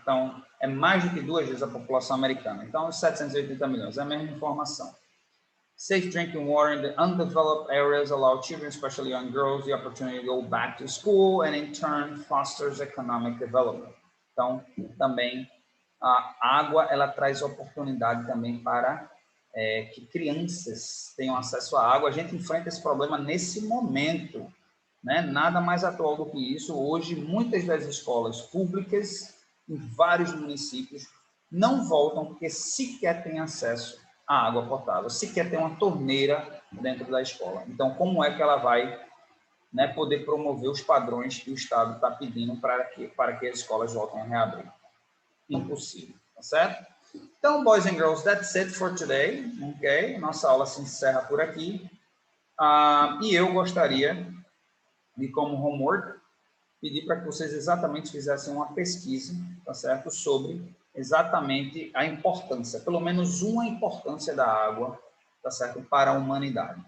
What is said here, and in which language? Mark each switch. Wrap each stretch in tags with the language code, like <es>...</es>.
<pt>Então, é mais do que 2 vezes a população americana. Então, 780 milhões, é a mesma informação.</pt> <en>Safe drinking water in the undeveloped areas allow children, especially young girls, the opportunity to go back to school and, in turn, fosters economic development.</en> <pt>Então, também, a água, ela traz oportunidade também para que crianças tenham acesso à água. A gente enfrenta esse problema nesse momento, né? Nada mais atual do que isso. Hoje, muitas das escolas públicas, em vários municípios, não voltam porque sequer têm acesso a água potável, se quer ter uma torneira dentro da escola. Então, como é que ela vai, né, poder promover os padrões que o Estado está pedindo para que as escolas voltem a reabrir? Impossível, tá certo?</pt> <en>Então, boys and girls, that's it for today, ok?</en> <pt>Nossa aula se encerra por aqui. E eu gostaria de, como homework, pedir para que vocês exatamente fizessem uma pesquisa, tá certo? Sobre exatamente a importância, pelo menos uma importância da água, tá certo? Para a humanidade.</pt>